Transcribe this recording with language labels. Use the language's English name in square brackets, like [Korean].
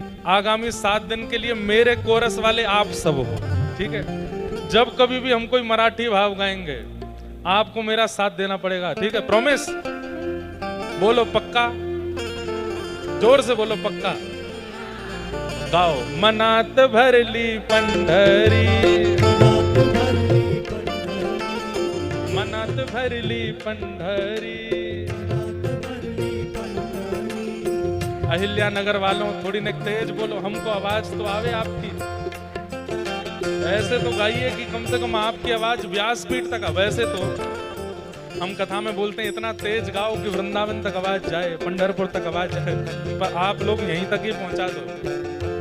[Hindi] आगामी 7 दिन के लिए मेरे कोरस वाले आप सब हो, ठीक है। जब कभी भी हम कोई मराठी भाव गाएंगे आपको मेरा साथ देना पड़ेगा, ठीक है, प्रॉमिस। बोलो पक्का, जोर से बोलो पक्का। गाओ। [Marathi] मनात भरली पंढरी, मनात भरली पंढरी। [Hindi] अहिल्या नगर वालों थोड़ी न तेज बोलो, हमको आवाज तो आवे आपकी। ऐसे तो गाइए कि कम से कम आपकी आवाज व्यासपीठ तक। वैसे तो हम कथा में बोलते हैं इतना तेज गाओ कि वृंदावन तक आवाज जाए, पंढरपुर तक आवाज जाए, पर आप लोग यहीं तक ही पहुंचा दो।